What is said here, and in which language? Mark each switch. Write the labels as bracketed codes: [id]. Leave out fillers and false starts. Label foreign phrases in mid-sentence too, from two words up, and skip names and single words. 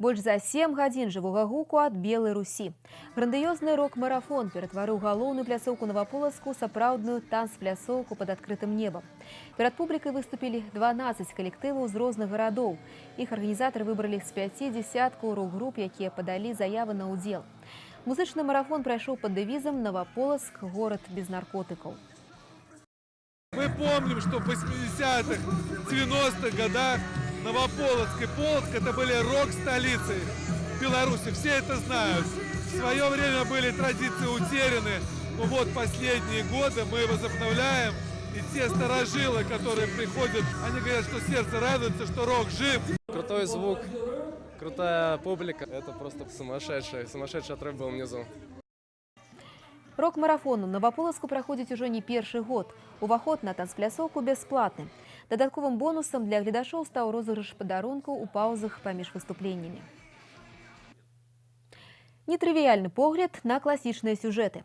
[be] Больш за 7 гадзін жывога гуку ад Белай Русі. Грандыёзны рок-марафон ператварыў галоўную пляцоўку Новополоцку ў сапраўдную танц-пляцоўку пад адкрытым небам. Перад публікай выступілі 12 калектываў з розных гарадоў. Іх арганізатары выбралі з 5 дзясяткаў рок-груп, якія падалі заявы на ўдзел. Музычны марафон прайшоў пад дэвізам «Новополоцк – [ru] город без наркотиков». Мы помним, что в 80-х, 90-х годах Новополоцк и Полоцк – это были рок-столицы Беларуси. Все это знают. В свое время были традиции утеряны, но вот последние годы мы возобновляем. И те старожилы, которые приходят, они говорят, что сердце радуется, что рок жив. Крутой звук, крутая публика. Это просто сумасшедший отрыв был внизу. [be] Рок-марафон у Новополоцку праходзіць ужо не першы год. Уваход на танцпляцоўку бясплатны. Дадатковым бонусам для гледачоў стаў розыгрыш падарункаў у паўзах паміж выступленнямі. Нетрывіяльны погляд на класічныя сюжэты.